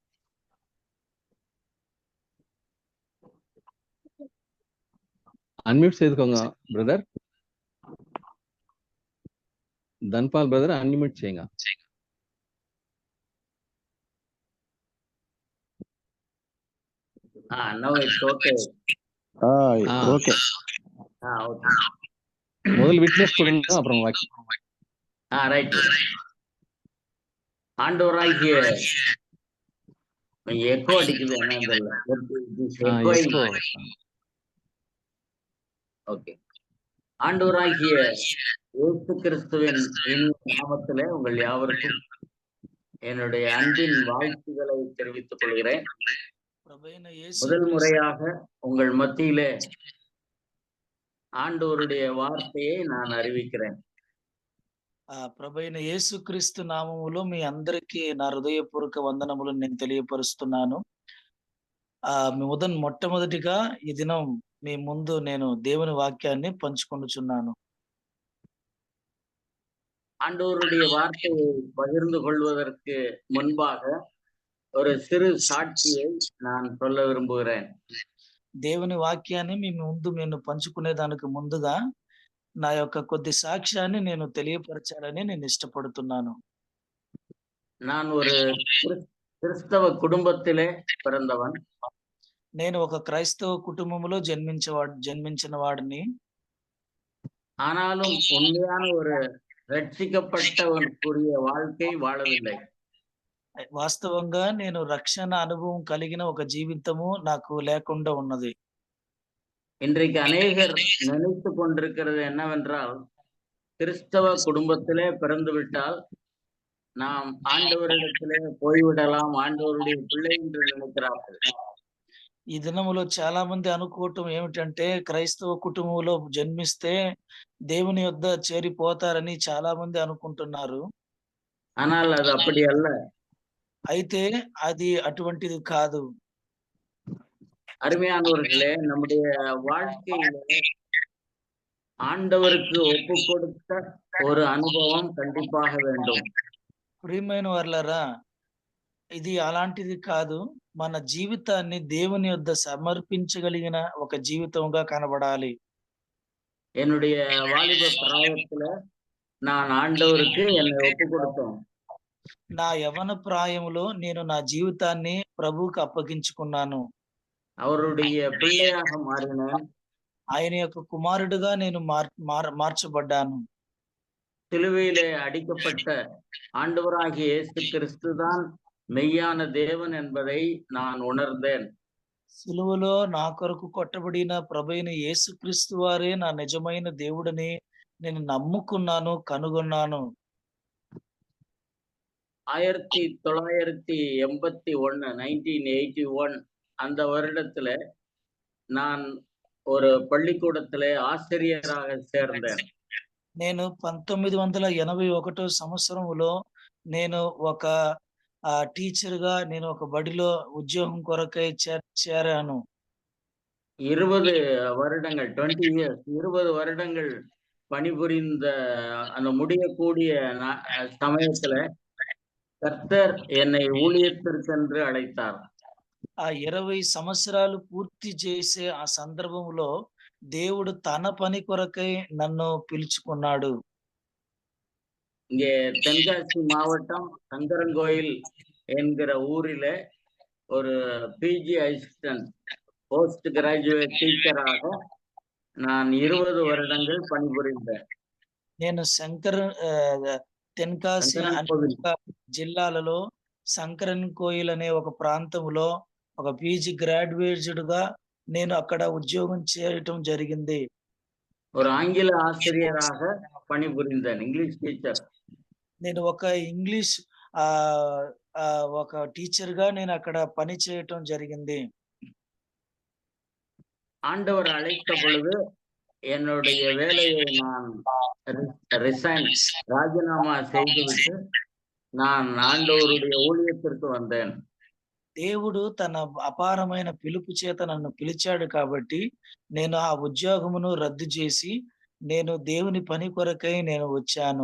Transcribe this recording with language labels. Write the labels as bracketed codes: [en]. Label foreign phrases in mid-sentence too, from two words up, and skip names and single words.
[te] అన్మ్యూట్ చేదుకోంగ బ్రదర్. ధన్పాల్ బ్రదర్ అన్మ్యూట్ చేయంగా. [en] now it's okay. ఓకే. [ta] முதல் விட்னஸ் கொடுங்க, அப்புறம் வாக்கி. ரைட். ஆண்டவராகிய எக்கோ அடிக்குது என்ன? ஓகே. ஆண்டவராகிய இயேசு கிறிஸ்துவின் நாமத்திலே உங்கள் யாவருக்கும் என்னுடைய அன்பின் வாழ்த்துக்களை தெரிவித்துக் கொள்கிறேன். முதல் முறையாக உங்கள் மத்தியிலே ஆண்டவருடைய வார்த்தையை நான் அறிவிக்கிறேன். [te] ప్రభైన యేసుక్రీస్తు నామములో మీ అందరికీ నా హృదయపూర్వక వందనములు నేను తెలియపరుస్తున్నాను. మొట్టమొదటిగా ఈ దినం మీ ముందు నేను దేవుని వాక్యాన్ని పంచుకొనుచున్నాను. [ta] ஆண்டவருடைய வார்த்தையை பகிர்ந்து கொள்வதற்கு முன்பாக ஒரு சிறு சாட்சியை நான் சொல்ல விரும்புகிறேன். [te] దేవుని వాక్యాన్ని మీ ముందు నేను పంచుకునే దానికి ముందుగా నా యొక్క కొద్ది సాక్ష్యాన్ని నేను తెలియపరచాలని నేను ఇష్టపడుతున్నాను. [ta] நான் ஒரு கிறிஸ்தவ குடும்பத்திலே பிறந்தவன். [te] నేను ఒక క్రైస్తవ కుటుంబంలో జన్మించిన వాడిని. [ta] ஆனாலும் உண்மையான ஒரு ரட்சிக்கப்பட்டவனுக்குரிய வாழ்க்கை வாழவில்லை. [te] వాస్తవంగా నేను రక్షణ అనుభవం కలిగిన ఒక జీవితము నాకు లేకుండా ఉన్నది. [ta] இன்றைக்கு அநேகர் நினைத்து கொண்டிருக்கிறது என்னவென்றால், கிறிஸ்தவ குடும்பத்திலே பிறந்து விட்டால் நாம் ஆண்டவரிடத்திலே போய்விடலாம், ஆண்டவருடைய பிள்ளை என்று நினைக்கிறார்கள். [te] ఈ దినములో చాలా మంది అనుకోవటం ఏమిటంటే క్రైస్తవ కుటుంబంలో జన్మిస్తే దేవుని యొద్ద చేరిపోతారని చాలా మంది అనుకుంటున్నారు. [ta] ஆனால் அது அப்படி அல்ல. [te] అయితే అది అటువంటిది కాదు. [ta] அருமையானவர்களே, நம்முடைய வாழ்க்கையிலே ஆண்டவருக்கு ஒப்பு கொடுத்த ஒரு அனுபவம் கண்டிப்பாக வேண்டும். [te] ప్రియమైన వారలారా, ఇది అలాంటిది కాదు. మన జీవితాన్ని దేవుని యొద్ద సమర్పించగలిగిన ఒక జీవితంగా కనబడాలి. [ta] என்னுடைய வாலிப பிராயத்துல நான் ஆண்டவருக்கு என்னை ஒப்பு கொடுத்தேன். [te] నా యవ్వన ప్రాయములో నేను నా జీవితాన్ని ప్రభువుకు అప్పగించుకున్నాను. [ta] அவருடைய பிள்ளையாக மாறினேன். [te] ఆయన యొక్క కుమారుడిగా నేను మార్చబడ్డాను. [ta] சிலுவையிலே அடிக்கப்பட்ட ஆண்டவராகிய இயேசு கிறிஸ்து தான் மெய்யான தேவன் என்பதை நான் உணர்ந்தேன். [te] సిలువలో నా కొరకు కొట్టబడిన ప్రభువైన యేసుక్రీస్తు వారే నా నిజమైన దేవుడని నేను నమ్ముకున్నాను, కనుగొన్నాను. [ta] 1981 அந்த வருடத்துல நான் ஒரு பள்ளிக்கூடத்திலே ஆசிரியராக சேர்ந்தேன். [te] నేను 1981 సంవత్సరములో నేను ఒక టీచర్గా నేను ఒక బడిలో ఉద్యోగం కొరకై చేరాను. [ta] 20 வருடங்கள் 20 years 20 வருடங்கள் பணிபுரிந்த அந்த முடியக்கூடிய சமயத்துல கர்த்தர் என்னை ஊழியத்திற்கென்று அழைத்தார். [te] ఆ 20 సంవత్సరాలు పూర్తి చేసే ఆ సందర్భంలో దేవుడు తన పని కొరకై నన్ను పిలుచుకున్నాడు. [ta] இங்கே தென்காசி மாவட்டம் சங்கரன்கோயில் என்கிற ஊரில ஒரு [en] PG assistant post graduate [ta] டீச்சராக நான் 20 வருடங்கள் பணிபுரிந்தேன். [te] నేను తెన్కాసి జిల్లాలలో శంకరన్ కోయిల్ అనే ఒక ప్రాంతంలో ఒక [en] PG graduated [te] గా నేను అక్కడ ఉద్యోగం చేయటం జరిగింది. [ta] ஒரு ஆங்கில ஆசிரியராக பணிபுரிந்தேன், [en] English teacher. [te] నేను ఒక ఇంగ్లీష్ ఒక టీచర్ గా నేను అక్కడ పని చేయటం జరిగింది. [ta] ஆண்டவர் அழைத்த பொழுது என்னுடைய வேலையை நான் ராஜினாமா செய்துவிட்டு நான் ஆண்டவருடைய ஊழியத்திற்கு வந்தேன். [te] దేవుడు తన అపారమైన పిలుపు చేత నన్ను పిలిచాడు కాబట్టి నేను ఆ ఉద్యోగమును రద్దు చేసి నేను దేవుని పని కొరకై నేను వచ్చాను.